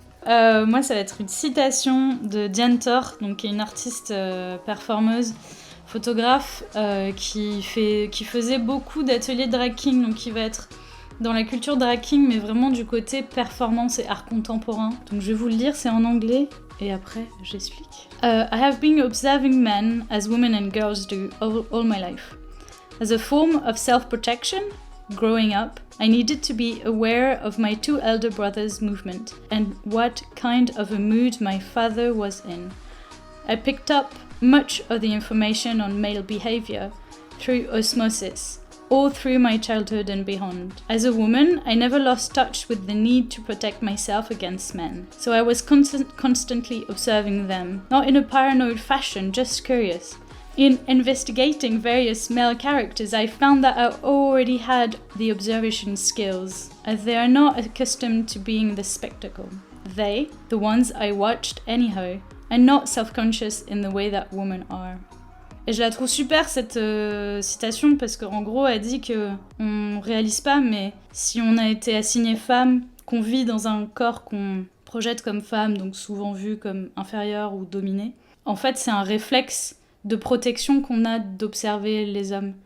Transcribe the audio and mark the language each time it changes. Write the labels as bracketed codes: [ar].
[fr] Moi, ça va être une citation de Diane Thor, donc, qui est une artiste performeuse, photographe, qui faisait beaucoup d'ateliers drag king, donc qui va être dans la culture drag king, mais vraiment du côté performance et art contemporain. Donc je vais vous le lire, c'est en anglais, et après j'explique. [en] I have been observing men as women and girls do all my life. As a form of self-protection, growing up, I needed to be aware of my 2 elder brothers' movement and what kind of a mood my father was in. I picked up much of the information on male behavior through osmosis, all through my childhood and beyond. As a woman, I never lost touch with the need to protect myself against men, so I was constantly observing them, not in a paranoid fashion, just curious. In investigating various male characters, I found that I already had the observation skills, as they are not accustomed to being the spectacle. They, the ones I watched anyhow, are not self-conscious in the way that women are. [fr] Et je la trouve super cette citation parce qu'en gros elle dit que on réalise pas, mais si on a été assigné femme, qu'on vit dans un corps qu'on projette comme femme, donc souvent vu comme inférieur ou dominé, en fait c'est un réflexe de protection qu'on a d'observer les hommes.